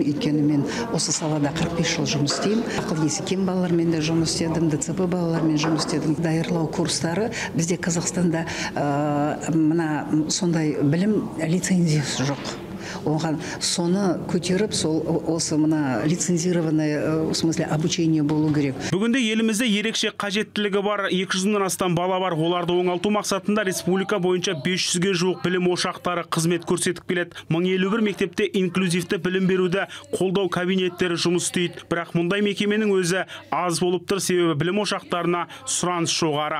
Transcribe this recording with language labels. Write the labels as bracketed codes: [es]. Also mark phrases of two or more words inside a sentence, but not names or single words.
[kk] Өйткені мен осы салада 45 жыл жұмыс істеймін. Ақыл есі кем балалармен де жұмыс істедім, ДЦП балалармен жұмыс істедім. Даярлау курстары бізде Қазақстанда мына сондай білім лицензиясы жоқ. Оған соны көтеріп, осы мына лицензированное, [ru] в смысле, обучение [kk] болу керек. Бүгінде елімізде ерекше қажеттілігі бар 200-нан астам бала бар. Оларды оңалту мақсатында республика бойынша 500-ге жуық білім ошақтары қызмет көрсетіп келеді. 1051 мектепте инклюзивті білім беруді қолдау кабинеттері жұмыс істейді. Бірақ мұндай мекеменің өзі аз болып тұр, себебі білім ошақтарына сұраныс жоғары.